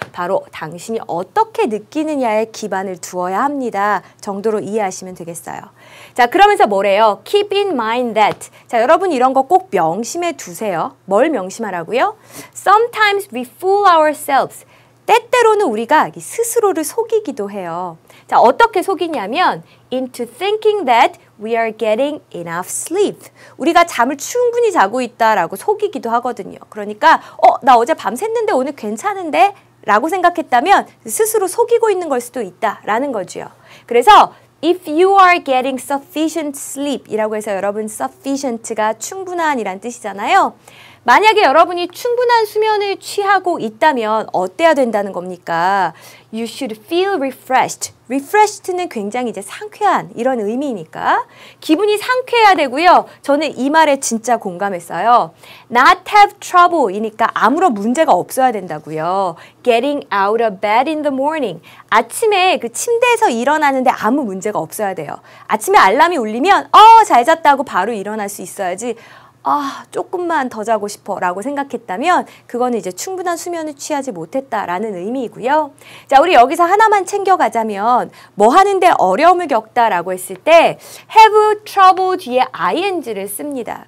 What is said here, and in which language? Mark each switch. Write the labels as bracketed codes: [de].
[ko] 바로 당신이 어떻게 느끼느냐에 기반을 두어야 합니다. 정도로 이해하시면 되겠어요. 자, 그러면서 뭐래요? [en] Keep in mind that. [ko] 자, 여러분 이런 거 꼭 명심해 두세요. 뭘 명심하라고요? [en] Sometimes we fool ourselves. [ko] 때때로는 우리가 스스로를 속이기도 해요. 자, 어떻게 속이냐면 [en] into thinking that we are getting enough sleep. [ko] 우리가 잠을 충분히 자고 있다라고 속이기도 하거든요. 그러니까 나 어제 밤 샜는데 오늘 괜찮은데? 라고 생각했다면 스스로 속이고 있는 걸 수도 있다라는 거죠. 그래서 [en] if you are getting sufficient sleep [ko] 이라고 해서 여러분 sufficient가 충분한 이란 뜻이잖아요. 만약에 여러분이 충분한 수면을 취하고 있다면 어때야 된다는 겁니까? [en] You should feel refreshed. [ko] refreshed는 굉장히 이제 상쾌한 이런 의미니까 기분이 상쾌해야 되고요. 저는 이 말에 진짜 공감했어요. [en] Not have trouble [ko] 이니까 아무런 문제가 없어야 된다고요. [en] Getting out of bed in the morning. [ko] 아침에 그 침대에서 일어나는데 아무 문제가 없어야 돼요. 아침에 알람이 울리면 잘 잤다고 바로 일어날 수 있어야지. 조금만 더 자고 싶어 라고 생각했다면 그거는 이제 충분한 수면을 취하지 못했다라는 의미이고요. 자, 우리 여기서 하나만 챙겨가자면 뭐 하는데 어려움을 겪다라고 했을 때 have trouble 뒤에 ing를 씁니다.